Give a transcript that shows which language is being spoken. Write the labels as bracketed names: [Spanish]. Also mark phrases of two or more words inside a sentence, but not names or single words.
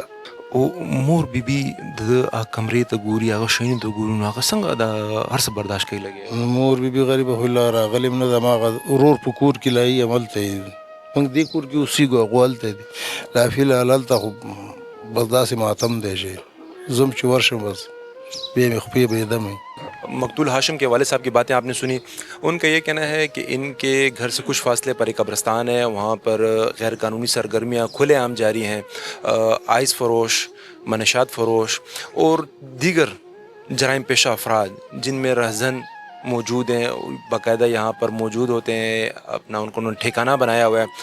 [Pashto] او مور بیبي د کمرې ته ګوري، هغه شیانو ته ګوري، نو هغه څنګه د هر څه برداشت کوي لګي؟ مور بیبي غریبه خو لا راغلی هم نه ده، هماغه ورور په کور کې لایي هملته یې موږ دې کور کې اوسېږو، هغو هلته دي. لا فی الحال هلته خو بس داسې ماتم دی چې زم چې ورشم بس بیا مې خپې بېدم. [Urdu] مقتول ہاشم کے والد صاحب کی باتیں آپ نے سنی. ان کا یہ کہنا ہے کہ ان کے گھر سے کچھ فاصلے پر ایک قبرستان ہے، وہاں پر غیر قانونی سرگرمیاں کھلے عام جاری ہیں. آئس فروش، منشیات فروش اور دیگر جرائم پیشہ افراد جن میں رہزن موجود ہیں، باقاعدہ یہاں پر موجود ہوتے ہیں، اپنا ان کو انہوں نے ٹھکانہ بنایا ہوا ہے.